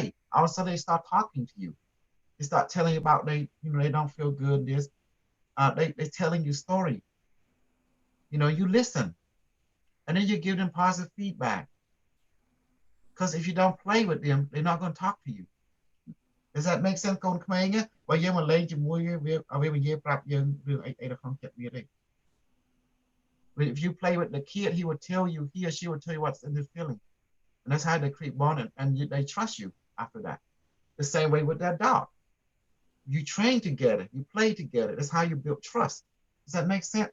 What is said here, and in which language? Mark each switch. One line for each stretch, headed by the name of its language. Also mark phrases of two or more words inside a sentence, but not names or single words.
English: All of a sudden they start talking to you. They start telling you about they don't feel good. They're telling you story. You listen, and then you give them positive feedback. Because if you don't play with them, they're not going to talk to you. Does that make sense?
Khmer: កូនក្មេងបើយើងមកលេងជាមួយវានិយាយប្រាប់យើងរឿងអីនៅក្នុងចិត្តវាទេ
English: If you play with the kid, he or she will tell you what's in his feeling. And that's how they create bond, and they trust you after that. The same way with that dog. You train together, you play together. That's how you build trust. Does that make sense?